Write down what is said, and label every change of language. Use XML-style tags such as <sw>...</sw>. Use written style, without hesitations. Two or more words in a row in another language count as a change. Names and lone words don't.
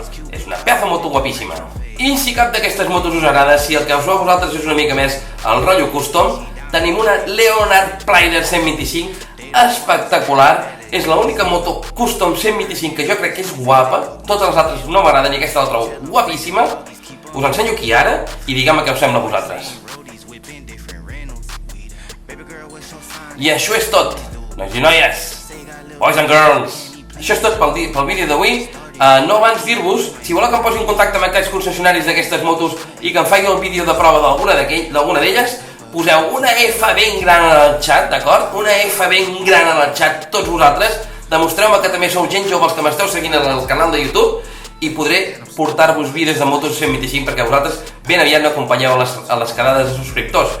<ca>És una pedaç de moto guapíssima. I si cap d'aquestes motos us agrada, si el que us va a vosaltres és una mica més el rotllo custom, tenim una Leonard Plider 125 espectacular. És l'única moto custom 125 que jo crec que és guapa, totes les altres no m'agraden i aquesta la trobo guapíssima. Us ensenyo aquí ara i diguem què us sembla a vosaltres. I això és tot, nois i noies,</ca> <en>boys and girls.</en> <ca>Això és tot pel vídeo d'avui. No abans dir-vos, si voleu que em posi en contacte amb aquests concessionaris d'aquestes motos i que em faci el vídeo de prova d'alguna d'elles, poseu una F ben gran en el xat, d'acord? Una F ben gran en el xat, tots vosaltres. Demostreu-me que també sou gent jove els que m'esteu seguint al canal de YouTube i podré portar-vos vídeos de motos 125 perquè vosaltres ben aviat m'acompanyeu a les quedades de subscriptors.</ca>